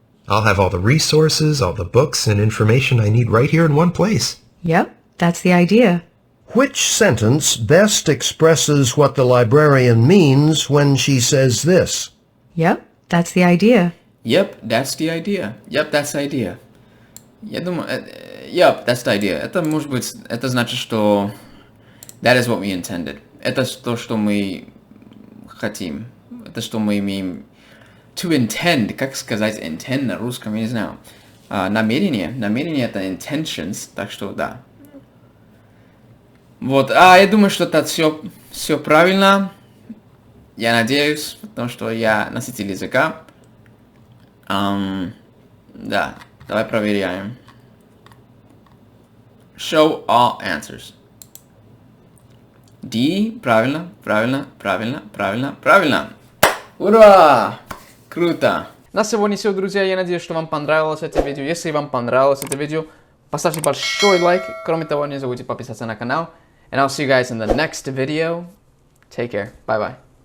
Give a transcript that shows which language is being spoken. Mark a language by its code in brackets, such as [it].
[en] I'll have all the resources, all the books and information I need right here in one place. Yep, that's the idea. Which sentence best expresses what the librarian means when she says this? Yep, that's the idea. Yep, that's the idea. Yep, that's the idea. [ru] Я думаю, [en] yep, that's the idea. [ru] Это может быть, это значит, что [en] that is what we intended. [ru] Это то, что мы хотим. Это что мы имеем. [en] To intend, [ru] как сказать intend на русском, я не знаю. Намерение. Намерение это intentions, так что да. Вот, я думаю, что это все правильно. Я надеюсь, потому что я носитель языка. Да, давай проверяем. [en] Show all answers. [ru] D, правильно. Ура! Круто! На сегодня все, друзья. Я надеюсь, что вам понравилось это видео. Если вам понравилось это видео, поставьте большой лайк. Кроме того, не забудьте подписаться на канал. [en] And I'll see you guys in the next video. Take care. Bye-bye.